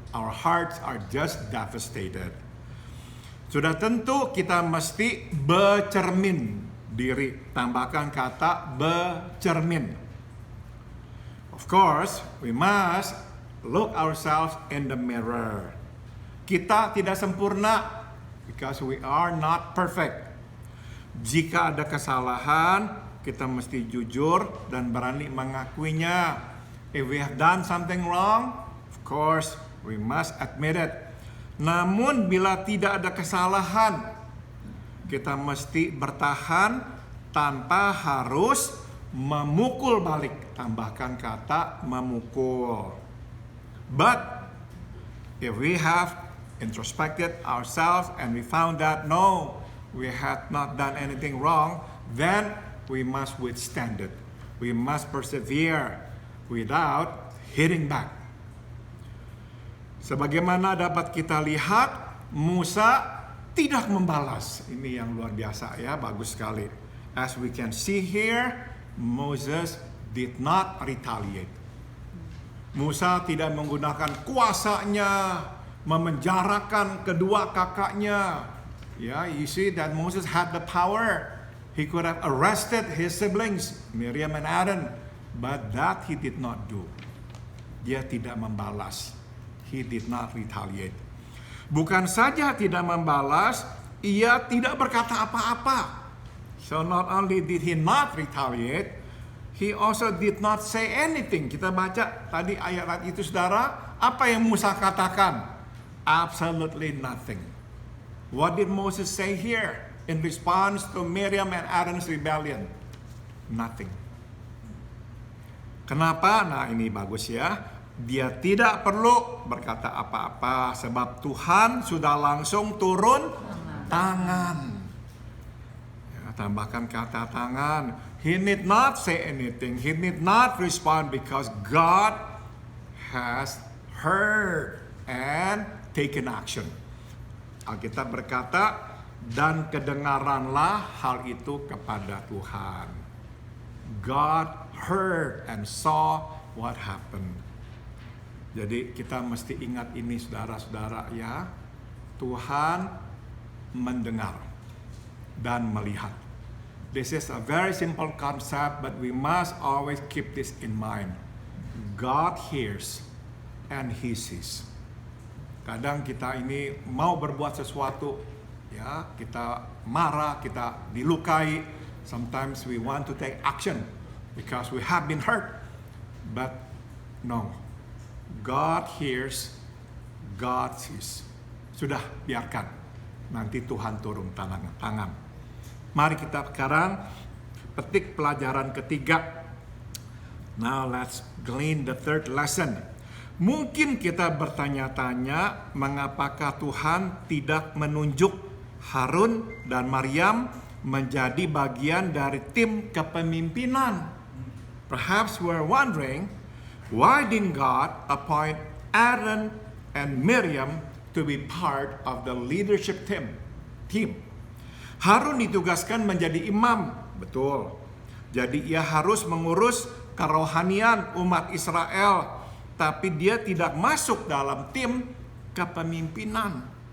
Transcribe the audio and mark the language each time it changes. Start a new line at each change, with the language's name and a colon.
English: Our hearts are just devastated.
Indonesian: Sudah tentu kita mesti bercermin diri. Tambahkan kata bercermin.
English: Of course, we must look ourselves in the mirror.
Indonesian: Kita tidak sempurna
English: because we are not perfect.
Indonesian: Jika ada kesalahan, kita mesti jujur dan berani mengakuinya.
English: If we have done something wrong, of course, we must admit it.
Indonesian: Namun bila tidak ada kesalahan, kita mesti bertahan tanpa harus memukul balik. Tambahkan kata memukul.
English: But if we have introspected ourselves and we found that no, we had not done anything wrong, then we must withstand it. We must persevere without hitting back.
Indonesian: Sebagaimana dapat kita lihat, Musa tidak membalas. Ini yang luar biasa ya, bagus sekali.
English: As we can see here, Moses did not retaliate.
Indonesian: Musa tidak menggunakan kuasanya memenjarakan kedua kakaknya.
English: Ya, you see that Moses had the power. He could have arrested his siblings, Miriam and Aaron, but that he did not do.
Indonesian: Dia tidak membalas.
English: He did not retaliate.
Indonesian: Bukan saja tidak membalas, ia tidak berkata apa-apa.
English: So not only did he not retaliate, he also did not say anything.
Indonesian: Kita baca tadi ayat itu saudara, apa yang Musa katakan?
English: Absolutely nothing. What did Moses say here in response to Miriam and Aaron's rebellion? Nothing.
Indonesian: Kenapa? Nah ini bagus ya. Dia tidak perlu berkata apa-apa sebab Tuhan sudah langsung turun tangan. Ya, tambahkan kata tangan.
English: He need not say anything. He need not respond because God has heard and taken action.
Indonesian: Alkitab berkata, dan kedengaranlah hal itu kepada Tuhan.
English: God heard and saw what happened.
Indonesian: Jadi kita mesti ingat ini saudara-saudara ya. Tuhan mendengar dan melihat.
English: This is a very simple concept, but we must always keep this in mind. God hears and He sees.
Indonesian: Kadang kita ini mau berbuat sesuatu, ya, kita marah, kita dilukai.
English: Sometimes we want to take action because we have been hurt. But no, God hears, God sees.
Indonesian: Sudah, biarkan. Nanti Tuhan turun tangan. Mari kita sekarang petik pelajaran ketiga.
English: Now let's glean the third lesson.
Indonesian: Mungkin kita bertanya-tanya mengapakah Tuhan tidak menunjuk Harun dan Maryam menjadi bagian dari tim kepemimpinan.
English: Perhaps we're wondering, why didn't God appoint Aaron and Miriam to be part of the leadership team.
Indonesian: Harun ditugaskan menjadi imam, betul. Jadi ia harus mengurus kerohanian umat Israel, tapi dia tidak masuk dalam tim kepemimpinan.